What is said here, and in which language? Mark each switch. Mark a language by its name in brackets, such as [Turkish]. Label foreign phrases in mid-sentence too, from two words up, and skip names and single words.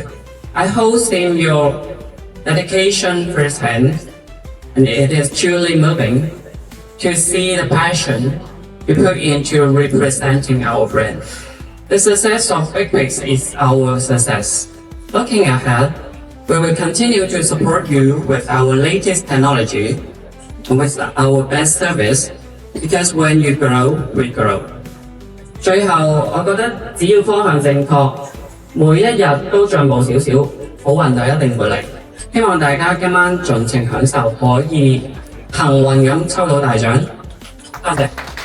[English] I have seen your dedication firsthand, and it is truly moving to see the passion you put into representing our brand. The success of Big Pigs is our success. Looking ahead, we will continue to support you with our latest technology and with our best service, because when you grow, we grow. [Cantonese] 最後，我覺得只要方向正確，每一日都進步少少，好運就一定會嚟。希望大家今晚盡情享受，可以幸運咁抽到大獎。多謝。